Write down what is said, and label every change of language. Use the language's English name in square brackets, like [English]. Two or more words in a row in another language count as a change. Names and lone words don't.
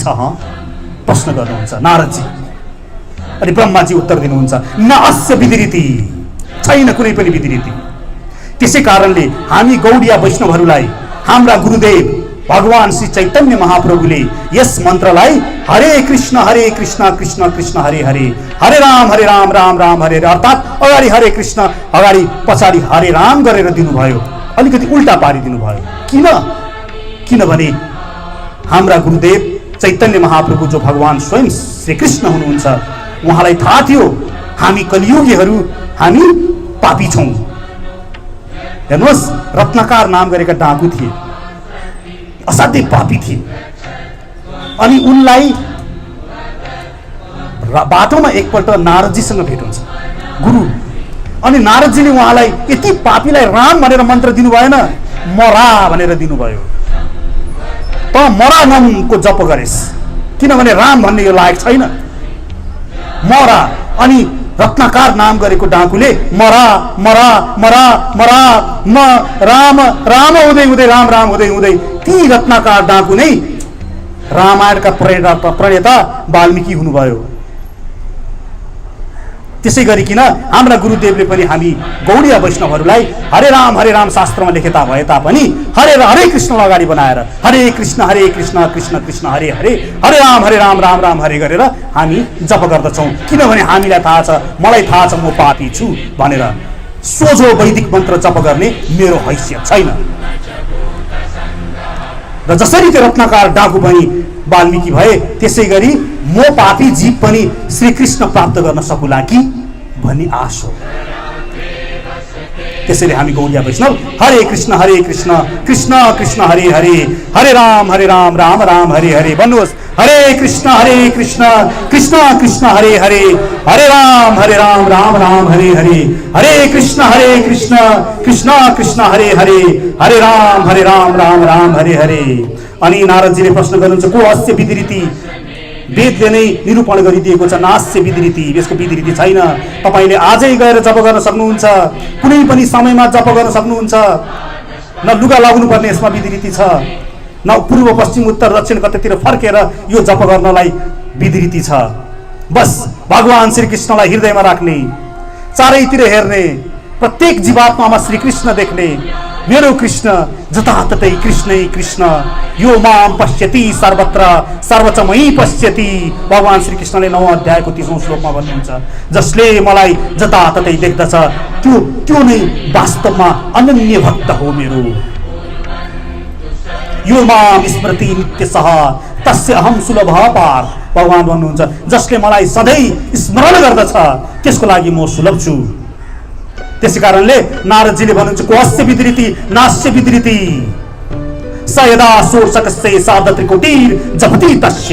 [Nepali] प्रश्न गर्नुहुन्छ नारदजी। अनि ब्रह्माजी उत्तर दिनुहुन्छ, [Sanskrit] न अस्य विधि रीति, [Nepali] छैन कुनै पनि विधि रीति। त्यसै कारणले हामी गौडिया वैष्णवहरूलाई हाम्रा गुरुदेव भगवान श्री चैतन्य महाप्रभुले यस मन्त्रलाई [Sanskrit] हरे कृष्ण कृष्ण कृष्ण हरे हरे, हरे राम राम राम हरे हरे, [Nepali] अर्थात् अगाडि [Sanskrit] हरे कृष्ण [Nepali] अगाडि पछाडि [Sanskrit] हरे राम [Nepali] गरेर दिनुभयो। अलिकति उल्टा पारिदिनु भयो। किनभने हाम्रा गुरुदेव चैतन्य महाप्रभु जो भगवान स्वयं श्री कृष्ण हुनुहुन्छ, उहाँलाई थाहा थियो हामी कलियुगीहरू हामी पापी छौँ। हेर्नुहोस्, रत्नकार नाम गरेका डाकु थिए, असाध्यै पापी थिए। अनि उनलाई बाटोमा एकपल्ट नारदजीसँग भेट हुन्छ, गुरु। अनि नारदजीले उहाँलाई यति पापीलाई राम भनेर मन्त्र दिनु भएन, मरा भनेर दिनुभयो। त मरा नामको जप गरेस्, किनभने राम भन्ने यो लायक छैन, मरा। अनि रत्नकार नाम गरेको डाकुले मरा मरा मरा मरा म राम हुँदै राम हुँदै ती रत्नकार डाकु नै रामायणका प्रणेता वाल्मीकि हुनुभयो। त्यसै गरिकन हाम्रा गुरुदेवले पनि हामी गौडीय वैष्णवहरूलाई [Sanskrit] हरे राम [Nepali] शास्त्रमा लेखेता भए तापनि [Sanskrit] हरे कृष्ण [Nepali] अगाडि बनाएर [Sanskrit] हरे कृष्ण कृष्ण कृष्ण हरे हरे, हरे राम राम हरे [Nepali] गरेर हामी जप गर्दछौँ। किनभने हामीलाई थाहा छ, मलाई थाहा छ म पापी छु भनेर। सोझो वैदिक मन्त्र जप गर्ने मेरो हैसियत छैन। र जसरी त्यो रत्नकार डाकु पनि वाल्मीकि भए, त्यसै गरी म पापी जीव पनि श्री कृष्ण प्राप्त गर्न सकुला कि भन्ने आश हो। त्यसैले हामी गौडिया वैष्णव [Sanskrit] हरे कृष्ण कृष्ण कृष्ण हरे हरे, हरे राम राम राम हरे हरे [Nepali] भन्नुहोस्। [Sanskrit] हरे कृष्ण कृष्ण कृष्ण हरे हरे, हरे राम राम राम हरे हरे, हरे कृष्ण कृष्ण कृष्ण हरे हरे, हरे राम राम हरे हरे। [Nepali] अनि नारदजीले प्रश्न गर्नुहुन्छ, [Sanskrit] को अस्य विधि रीति? [Nepali] वेदले नै निरूपण गरिदिएको छ, [Sanskrit] नास्य विधि रीति, [Nepali] यसको विधि रीति छैन। तपाईले आजै गएर जप गर्न सक्नुहुन्छ, कुनै पनि समयमा जप गर्न सक्नुहुन्छ। न लुगा लगाउनु पर्ने यसमा विधि रीति छ, न पूर्व पश्चिम उत्तर दक्षिण कतैतिर फर्केर यो जप गर्नलाई विधि रीति छ। बस भगवान श्री कृष्णलाई हृदयमा राख्ने, चारैतिर हेर्ने, प्रत्येक जीवात्मामा श्री कृष्ण देख्ने। मेरो कृष्ण जताततै कृष्णै कृष्ण, [Sanskrit] यो माम पश्यति सर्वत्र सर्वचमयी पश्यति। [Nepali] भगवान श्री कृष्णले 9औं अध्यायको 30औं श्लोकमा भन्नुहुन्छ, जसले मलाई जताततै देख्दछ त्यो नै वास्तवमा अनन्य भक्त हो मेरो। [Sanskrit] यो माम स्मृति नित्यसः तस्य अहम सुलभ पार। [Nepali] भगवान भन्नुहुन्छ जसले मलाई सधैँ स्मरण गर्दछ त्यसको लागि म सुलभ छु। त्यसै कारणले नारदजीले भन्नुहुन्छ [Sanskrit] कोस्य विदृति नास्य विदृति स यदा सोर्षकस्य सार्धत्रिकोटिर जपति तस्य।